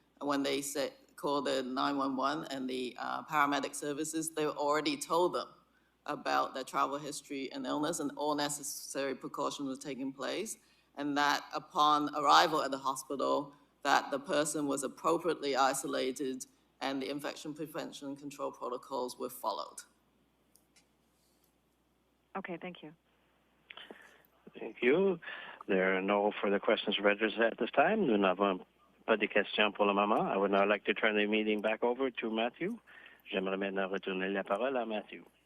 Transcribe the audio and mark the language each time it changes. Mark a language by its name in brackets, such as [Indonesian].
[English] When they called the 911 and the paramedic services, they already told them about their travel history and illness, and all necessary precautions were taking place. And that upon arrival at the hospital, that the person was appropriately isolated and the infection prevention and control protocols were followed. Okay, thank you. Thank you. There are no further questions registered at this time. [French] Nous n'avons pas de questions pour le moment. [English] I would now like to turn the meeting back over to Matthew. [French] J'aimerais maintenant retourner la parole à Matthew.